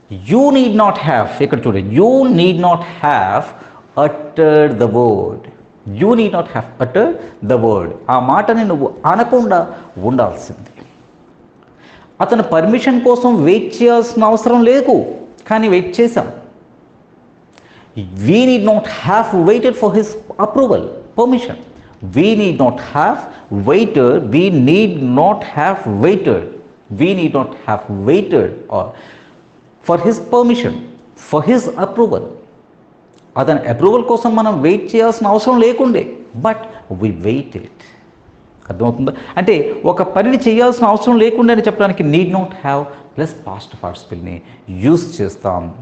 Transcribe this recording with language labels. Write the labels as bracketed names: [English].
[English] you need not have, [Telugu] ఇక్కడ చూడండి, [English] You need not have uttered the word, you need not have utter the word. [Telugu] ఆ మాటని నువ్వు అనకుండా ఉండాల్సింది. అతను పర్మిషన్ కోసం వెయిట్ చేయాల్సిన అవసరం లేదు, కానీ వెయిట్ చేశాం. [English] We need not have waited for his approval, permission. We need not have waited. We need not have waited. We need not have waited or for his permission, for his approval. [Telugu] అతని approval కోసం మనం wait చేయాల్సిన అవసరం లేకుండే, [English] But we waited. [Telugu] అర్థమవుతుందా? అంటే ఒక పనిని చేయాల్సిన అవసరం లేకుండా అని చెప్పడానికి need not have plus past పార్టిసిపల్ని use చేస్తాం.